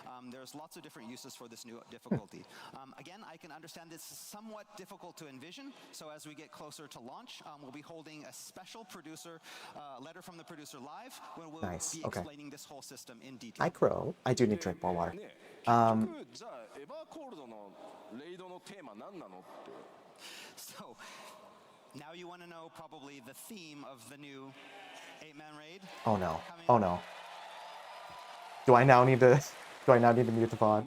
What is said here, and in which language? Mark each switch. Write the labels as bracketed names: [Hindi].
[English] There's lots of different uses for this new difficulty. Again, I can understand this is somewhat difficult to envision. So as we get closer to launch, we'll be holding a special producer letter from the producer live, where we'll be explaining this whole system in detail. Hi, Crow. I do need to drink more water. [Japanese] じゃあエヴァコールドのレイドのテーマ何なのって。 [English] So now you want to know probably the theme of the new 8-man raid. Oh no. Oh no. Do I now need to mute the pod?